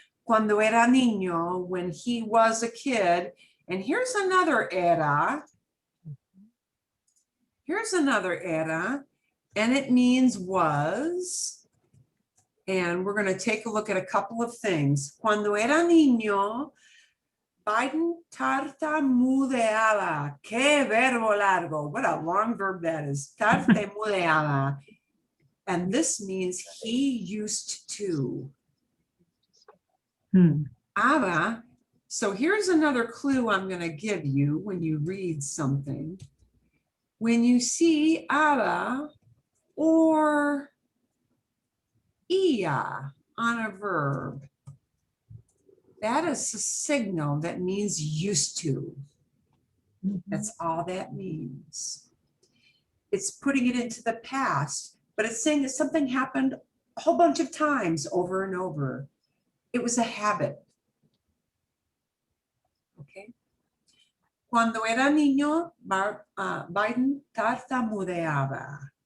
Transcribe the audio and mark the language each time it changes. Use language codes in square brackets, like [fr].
[es] Cuando era niño, [en] when he was a kid. And here's another era. Here's another era, and it means was. And we're going to take a look at a couple of things. [es] Cuando era niño, Biden tartamudeaba. Qué verbo largo. [en] What a long verb that is. Tartamudeaba. And this means he used to. Aba. So here's another clue I'm going to give you when you read something. When you see aba or ia on a verb, that is a signal that means used to. That's all that means. It's putting it into the past, but it's saying that something happened a whole bunch of times over and over. It was a habit. Okay. [es] Cuando era niño, Biden tartamudeaba.